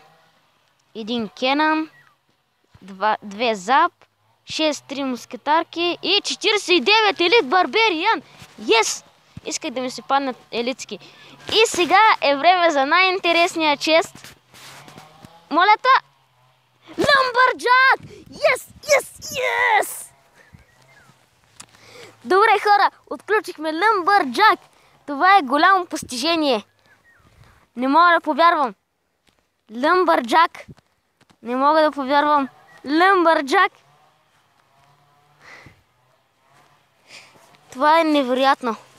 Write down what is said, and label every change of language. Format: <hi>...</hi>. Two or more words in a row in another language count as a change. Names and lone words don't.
<bg>1 кенън. 2 зап. 6-3 мускетарки. И 49</bg> <en>elite barbarian.</en> <bg>Yes! Исках да ми се паднат елитски. И сега е време за най-интересния чест. Молята!</bg> <en>Lumberjack! Yes! Yes! Yes!</en> <bg>Добре хора, отключихме Lumberjack. Това е голямо постижение. Не мога да повярвам. Lumberjack. Не мога да повярвам. Lumberjack. Това е невероятно.</bg>